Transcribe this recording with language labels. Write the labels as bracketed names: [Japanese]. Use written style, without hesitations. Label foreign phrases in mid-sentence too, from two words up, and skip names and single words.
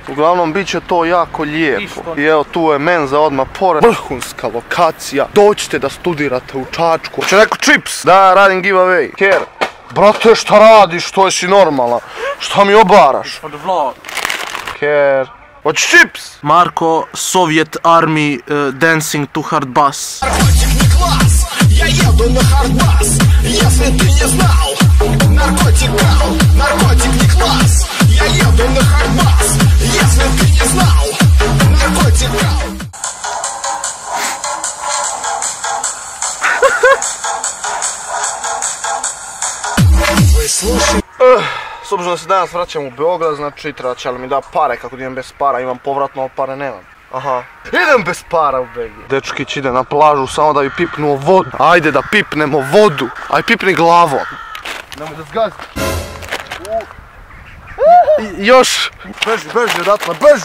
[Serbian] Uglavnom bit će to jako lijepo. I evo tu je menza odmah pored. Vrhunska lokacija. Dođite da studirate u Čačku. Hoće neko čips? Da, radim giveaway. Ker. Brate, šta radiš? To jesi normalna. Šta mi obaraš? Od vlog. Ker. Hoćeš čips? Marko, [English] Soviet Army dancing to hard bass. [Russian] Я еду на хардбас, если ты не знал. Наркотик брал, наркотик не класс. Я еду на хардбас, если ты не знал. Наркотик брал. Вы слушаете. [Serbian] S obzirom da se danas vraćam u Beograd, znači treba će li mi da pare, kako da imam bez para, imam povratno, pare nemam. Aha. Idem bez para u BG. Dečkić ide na plažu samo da bi pipnuo vodu. Ajde da pipnemo vodu. Aj pipni glavom. Nemoj da zgazi. Još. Beži odatle, beži.